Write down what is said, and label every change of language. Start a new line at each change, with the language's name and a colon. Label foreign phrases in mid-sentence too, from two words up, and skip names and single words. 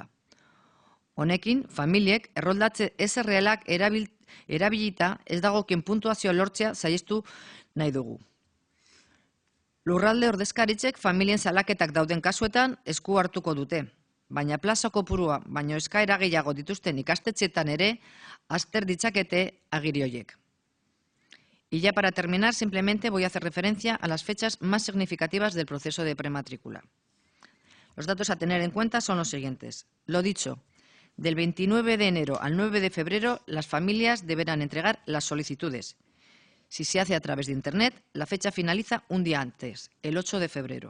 Basque: Honekin, familiek erroldatze ez errealak erabilita ez dagokien puntuazio lortzea saihestu nahi dugu. Lurralde ordezkaritzek familien salaketak dauden kasuetan esku hartuko dute, baina plaza kopurua baino eskaera gehiago dituzten ikastetxeetan ere azter ditzakete agiri horiek.
Spanish: Y ya para terminar, simplemente voy a hacer referencia a las fechas más significativas del proceso de prematrícula. Los datos a tener en cuenta son los siguientes. Lo dicho, del 29 de enero al 9 de febrero, las familias deberán entregar las solicitudes. Si se hace a través de Internet, la fecha finaliza un día antes, el 8 de febrero.